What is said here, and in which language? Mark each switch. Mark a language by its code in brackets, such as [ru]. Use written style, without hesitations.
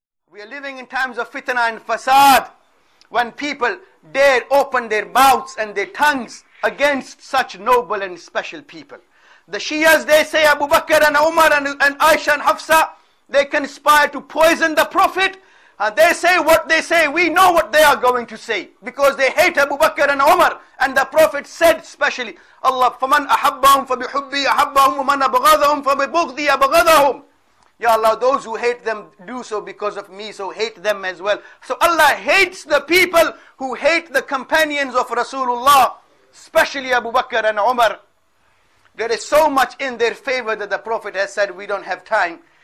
[en] We are living in times of fitna and fasad, when people dare open their mouths and their tongues against such noble and special people. The Shias, they say Abu Bakr and Umar and Aisha and Hafsa, they conspire to poison the Prophet. And they say what they say. We know what they are going to say, because they hate Abu Bakr and Umar. And the Prophet said specially, Allah, [ar] فَمَنْ أَحَبَّهُمْ فَبِحُبِّي أَحَبَّهُمْ وَمَنْ أَبْغَضَهُمْ فَبِبُغْضِي أَبْغَضَهُمْ. [en] Ya Allah, those who hate them do so because of me, so hate them as well. So Allah hates the people who hate the companions of Rasulullah, especially Abu Bakr and Umar. There is so much in their favor that the Prophet has said we don't have time.